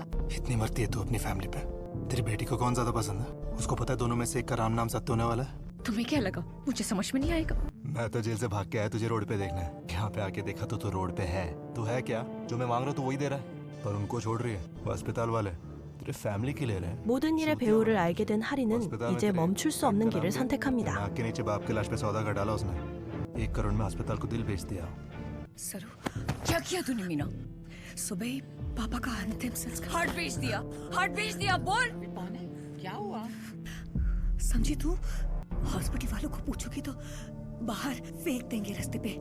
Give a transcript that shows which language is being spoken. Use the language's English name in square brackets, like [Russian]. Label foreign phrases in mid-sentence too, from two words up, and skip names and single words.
[Hindi] इतनी मरती है तू अपनी फैमिली पे। तेरी बेटी को कौन ज्यादा पसंद है? उसको पता है दोनों में से एक का राम नाम सत्य होने वाला है। तुम्हें क्या लगा? मुझे समझ में नहीं आएगा। मैं तो जेल से भाग के आया तुझे रोड पे देखना है। यहाँ पे आके देखा तो तू रोड पे है। तू है क्या? जो मैं मांग रहा हूँ तू वही दे रहा है, पर उनको छोड़ रही है। वो अस्पताल वाले तेरे फैमिली के ले रहे हैं। [Korean] 모든 일의 배우를 알게 된 하리는 이제 멈출 수 없는 길을 선택합니다. [Hindi] नाक के नीचे बाप के लाश पे सौदा कर डाला उसने। 1 करोड़ में अस्पताल को दिल बेच दिया। सरू, क्या किया तूने मीना? सुबह ही पापा का अंतिम संस्कार। हार्ट बेच दिया, हार्ट बेच दिया। बोल क्या हुआ? समझी तू? हॉस्पिटल वालों को पूछोगी तो बाहर फेंक देंगे रास्ते पे।